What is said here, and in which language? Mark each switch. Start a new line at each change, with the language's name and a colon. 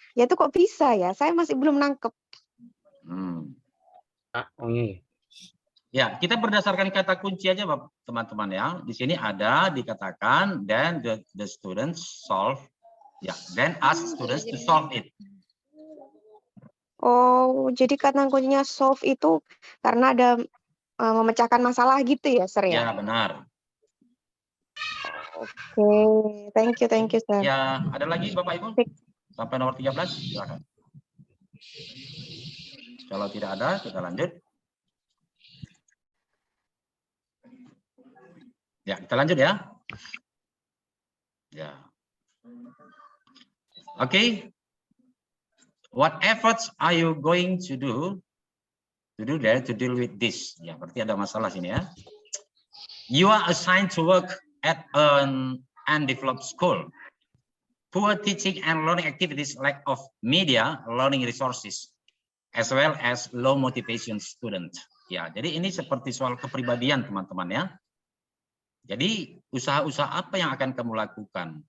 Indonesian: Ya itu kok bisa ya? Saya masih belum nangkep. Ya, kita berdasarkan kata kunci aja, teman-teman ya. Di sini ada dikatakan
English: then the students solve, ya, then ask students to solve it.
Indonesian: Oh, jadi kata kuncinya solve itu karena ada memecahkan masalah gitu ya, Sir Ya, ya? benar. Oke,
English: thank you,
Indonesian: Sir. Ya, ada lagi Bapak Ibu? Sampai nomor 13, silakan. Kalau tidak ada, kita lanjut. Ya, kita lanjut ya. Ya. Oke.
English: What efforts are you going to do there to deal with this?
Indonesian: Ya, berarti ada masalah sini ya.
English: You are assigned to work at an undeveloped school. Poor teaching and learning activities, lack of media learning resources, as well as low motivation student.
Indonesian: Ya, jadi ini seperti soal kepribadian teman-teman ya. Jadi usaha-usaha apa yang akan kamu lakukan?